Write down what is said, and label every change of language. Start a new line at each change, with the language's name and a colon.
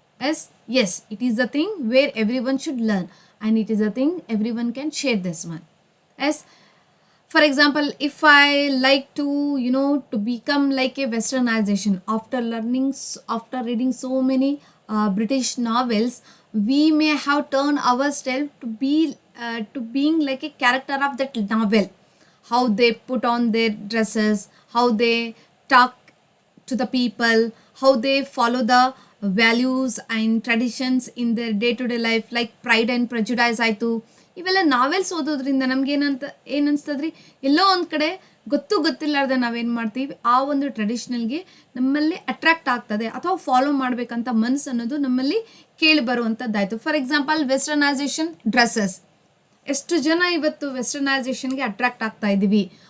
English: Yes, it is the thing where everyone should learn and it is the thing everyone can share this one. Yes, for example, if I like to to become like a westernization, after reading so many British novels, we may have turned ourselves to being like a character of that novel. How they put on their dresses, how they talk to the people, how they follow the values and traditions in their day to day life, like Pride and Prejudice ಆಯಿತು.
Kannada: ಇವೆಲ್ಲ novels ಓದೋದ್ರಿಂದ ನಮ್ಗೆ ಏನು ಅನಿಸ್ತದ್ರಿ, ಎಲ್ಲೋ ಒಂದು ಕಡೆ ಗೊತ್ತಿಲ್ಲಾರ್ದೆ ನಾವೇನು ಮಾಡ್ತೀವಿ, ಆ ಒಂದು ಟ್ರೆಡಿಷ್ನಲ್ಗೆ ನಮ್ಮಲ್ಲಿ ಅಟ್ರಾಕ್ಟ್ ಆಗ್ತದೆ ಅಥವಾ ಫಾಲೋ ಮಾಡಬೇಕಂತ ಮನಸ್ಸು ಅನ್ನೋದು ನಮ್ಮಲ್ಲಿ ಕೇಳಿ ಬರುವಂಥದ್ದಾಯಿತು.
English: for example
Kannada: ವೆಸ್ಟರ್ನೈಸೇಷನ್ ಡ್ರೆಸ್ಸಸ್, ಎಷ್ಟು ಜನ ಇವತ್ತು ವೆಸ್ಟರ್ನೈಸೇಷನ್ಗೆ ಅಟ್ರಾಕ್ಟ್ ಆಗ್ತಾ ಇದ್ದೀವಿ.